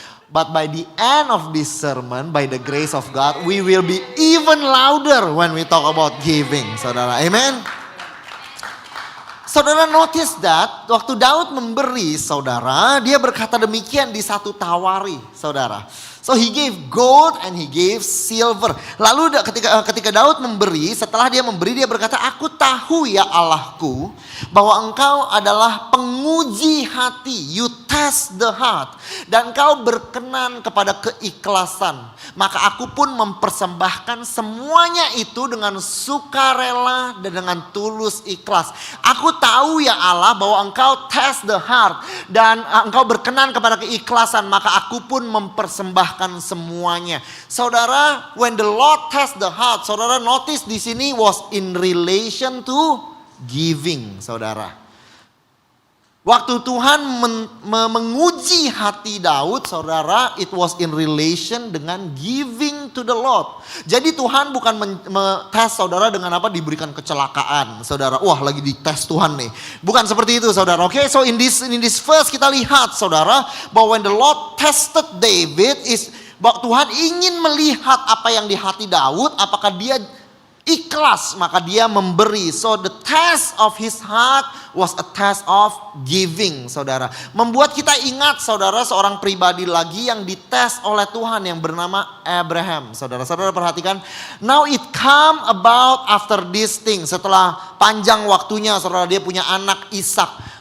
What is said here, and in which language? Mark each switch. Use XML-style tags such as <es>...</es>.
<en>But by the end of this sermon, by the grace of God, we will be even louder when we talk about giving, saudara. Amen.</en> <id>Saudara</id> <en>notice that</en> <id>waktu Daud memberi, saudara, dia berkata demikian di 1 Tawari, saudara.</id> <en>So he gave gold and he gave silver.</en> <id>Lalu ketika Daud memberi, setelah dia memberi, dia berkata, aku tahu ya Allahku, bahwa engkau adalah penguji hati.</id> <en>You test the heart.</en> <id>Dan engkau berkenan kepada keikhlasan. Maka aku pun mempersembahkan semuanya itu dengan sukarela dan dengan tulus ikhlas. Aku tahu ya Allah bahwa engkau</id> <en>test the heart.</en> <id>Dan engkau berkenan kepada keikhlasan. Maka aku pun mempersembahkan semuanya.</id> <en>Saudara, when the Lord test the heart, saudara notice</en> <id>di sini</id> <en>was in relation to giving, saudara.</en> <id>Waktu Tuhan menguji hati Daud, saudara,</id> <en>it was in relation</en> <id>dengan</id> <en>giving to the Lord.</en> <id>Jadi Tuhan bukan tes saudara dengan apa, diberikan kecelakaan, saudara. Wah, lagi dites Tuhan nih. Bukan seperti itu, saudara. Oke,</id> <en>so in this verse</en> <id>kita lihat, saudara, bahwa</id> <en>when the Lord tested David is</en> <id>bahwa Tuhan ingin melihat apa yang di hati Daud, apakah dia ikhlas, maka dia memberi.</id> <en>So the test of his heart was a test of giving, saudara.</en> <id>Membuat kita ingat, saudara, seorang pribadi lagi yang dites oleh Tuhan yang bernama Abraham. Saudara perhatikan.</id> <en>Now it come about after this thing.</en> <id>Setelah panjang waktunya, saudara, dia punya anak Ishak.</id>